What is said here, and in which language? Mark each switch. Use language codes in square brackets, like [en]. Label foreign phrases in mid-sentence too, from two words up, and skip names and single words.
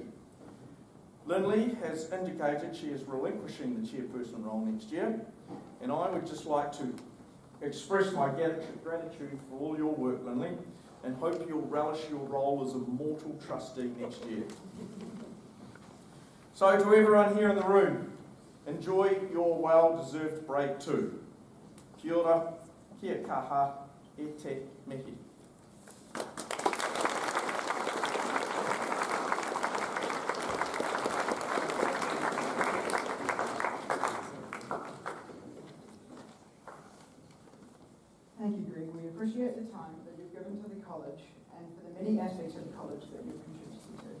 [en] Lindley has indicated she is relinquishing the chairperson role next year, and I would just like to express my gratitude for all your work, Lindley, and hope you'll relish your role as a mortal trustee next year. So to everyone here in the room, enjoy your well-deserved break too. [mi] Kia ora, kia kaha, e te mihi. [en] Thank you, Greg. We appreciate the time that you've given to the college and for the many aspects of the college that you've contributed to.